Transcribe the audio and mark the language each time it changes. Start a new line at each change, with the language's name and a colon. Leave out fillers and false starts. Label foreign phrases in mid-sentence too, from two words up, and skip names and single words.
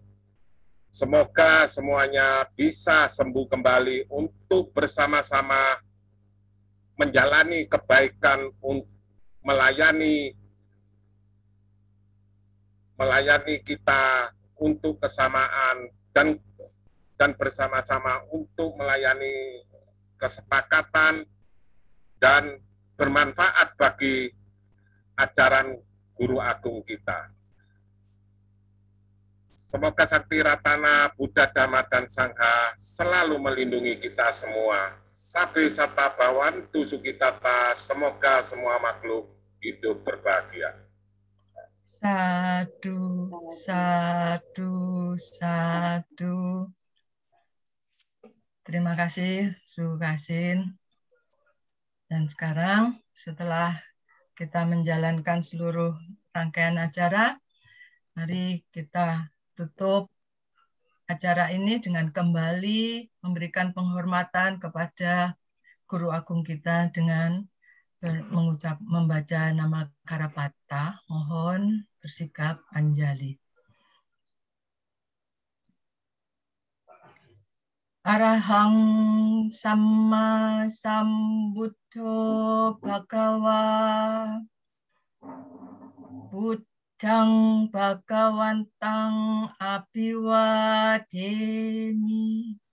Indonesian: Semoga semuanya bisa sembuh kembali untuk bersama-sama menjalani kebaikan, melayani kita untuk kesamaan dan bersama-sama untuk melayani kesepakatan dan bermanfaat bagi ajaran Guru Agung kita. Semoga Sakti Ratana, Buddha, Dhamma, dan Sangha selalu melindungi kita semua.
Pali: Sabe sata bhavantu sukitata,
Indonesian: semoga semua makhluk hidup berbahagia.
Pali: Sadu, sadu, sadu.
Indonesian: Terima kasih, Su Kasin. Dan sekarang setelah kita menjalankan seluruh rangkaian acara, mari kita tutup acara ini dengan kembali memberikan penghormatan kepada Guru Agung kita dengan membaca nama Karapata. Mohon bersikap anjali.
Pali: Arahang Samma Sambuddho Bhagawa Buddhang Bhagawantang Abhiwademi.